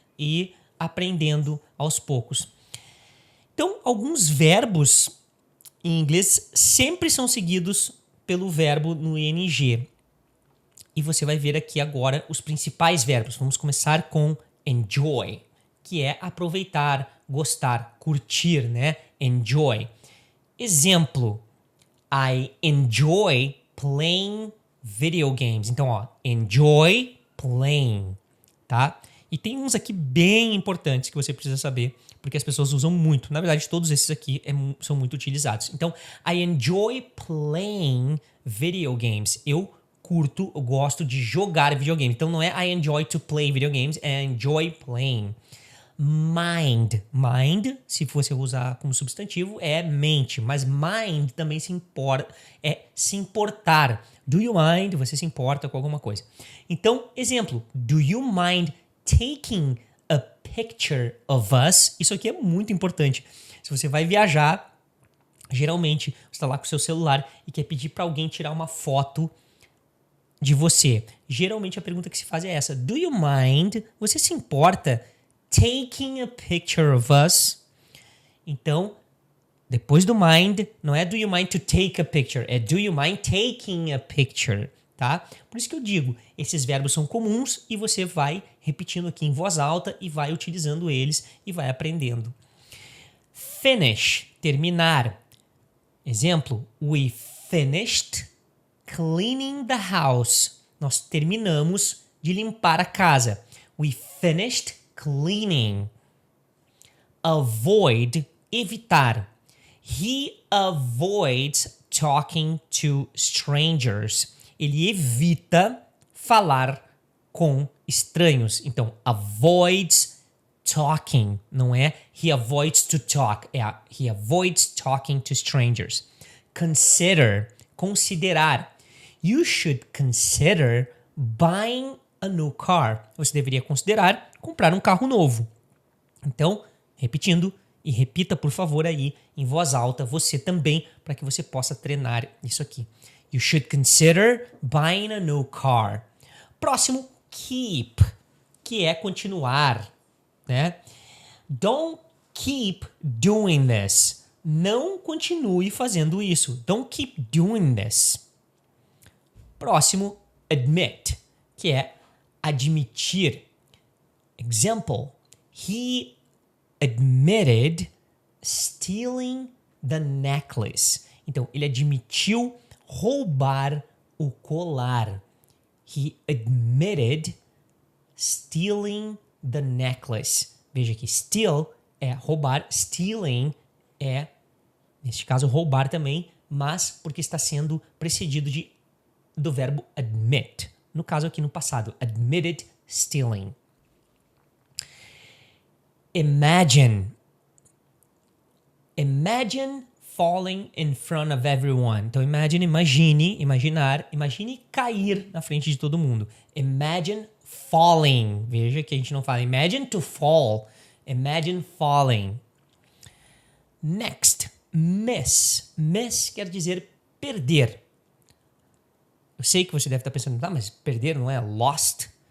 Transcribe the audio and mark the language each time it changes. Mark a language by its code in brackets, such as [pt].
[pt] E aprendendo aos poucos. Então, alguns verbos em inglês sempre são seguidos pelo verbo no ing. E você vai ver aqui agora os principais verbos. Vamos começar com enjoy, que é aproveitar, gostar, curtir, né? [en] Enjoy. Exemplo, I enjoy playing video games. [pt] Então, ó, enjoy playing, tá? E tem uns aqui bem importantes que você precisa saber, porque as pessoas usam muito. Na verdade, todos esses aqui são muito utilizados. [en] Então, I enjoy playing video games. [pt] Eu gosto de jogar videogame. Então, não é [en] I enjoy to play video games, [pt] é enjoy playing. Mind. Mind, se você usar como substantivo, é mente. Mas mind também é se importar. [en] Do you mind? [pt] Você se importa com alguma coisa. Então, exemplo. [en] Do you mind taking a picture of us? [pt] Isso aqui é muito importante. Se você vai viajar, geralmente você está lá com o seu celular e quer pedir para alguém tirar uma foto de você. Geralmente a pergunta que se faz é essa. [en] Do you mind? [pt] Você se importa [en] taking a picture of us? [pt] Então, depois do mind, não é [en] do you mind to take a picture, [pt] é [en] do you mind taking a picture, [pt] tá? Por isso que eu digo, esses verbos são comuns e você vai repetindo aqui em voz alta e vai utilizando eles e vai aprendendo. Finish, terminar. [en] Exemplo, we finished cleaning the house. [pt] Nós terminamos de limpar a casa. [en] We finished cleaning. Avoid, [pt] evitar. [en] He avoids talking to strangers. [pt] Ele evita falar com estranhos. Então, avoids talking. Não é [en] he avoids to talk. É he avoids talking to strangers. [pt] Consider, considerar. [en] You should consider buying a new car. [pt] Você deveria considerar comprar um carro novo. Então, repetindo, e repita, por favor, aí em voz alta, você também, para que você possa treinar isso aqui. [en] You should consider buying a new car. [pt] Próximo, keep, que é continuar, né? [en] Don't keep doing this. [pt] Não continue fazendo isso. [en] Don't keep doing this. [pt] Próximo, admit, que é admitir. [en] Example, he admitted stealing the necklace. [pt] Então, ele admitiu roubar o colar. [en] He admitted stealing the necklace. [pt] Veja que steal é roubar, stealing é, neste caso, roubar também, mas porque está sendo precedido do verbo admit. No caso aqui no passado, admitted stealing. Imagine. [en] Imagine falling in front of everyone. [pt] Então, imaginar, imagine cair na frente de todo mundo. [en] Imagine falling. [pt] Veja que a gente não fala [en] imagine to fall. Imagine falling. Next, miss. [pt] Miss quer dizer perder. Eu sei que você deve estar pensando, mas perder não é lost?